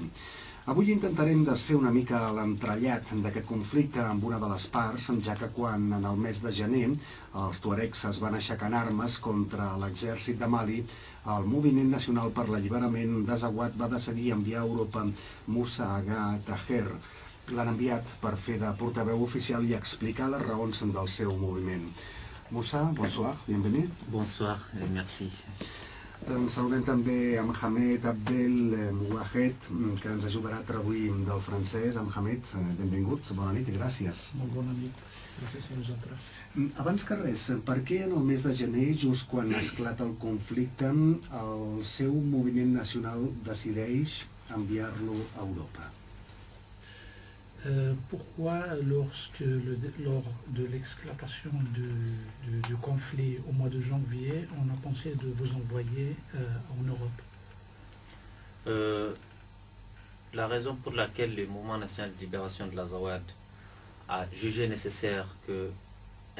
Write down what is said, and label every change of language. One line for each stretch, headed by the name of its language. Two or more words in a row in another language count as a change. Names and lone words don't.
Catalan: Avui intentarem desfer una mica l'entrellat d'aquest conflicte amb una de les parts, ja que quan en el mes de gener els tuaregs es van aixecar en armes contra l'exèrcit de Mali, el Moviment Nacional per l'Alliberament d'Azawad va decidir enviar a Europa Moussa Agha Taher. L'han enviat per fer de portaveu oficial i explicar les raons del seu moviment.
French: Moussa, bonsoir, bienvenue. Bonsoir, merci.
Catalan: Saludem també a Mohamed Abdel Mouahed, que ens ajudarà a traduir del francès. Mohamed, benvingut, bona nit i gràcies. Molt bona nit, gràcies a vosaltres. Abans que res, per què en el mes de gener, just quan esclata el conflicte, el seu moviment nacional decideix enviar-lo a Europa?
French: Pourquoi, lors de l'exclamation du conflit au mois de janvier, on a pensé de vous envoyer en Europe? La raison pour laquelle le Mouvement national de libération de l'Azawad a jugé nécessaire qu'un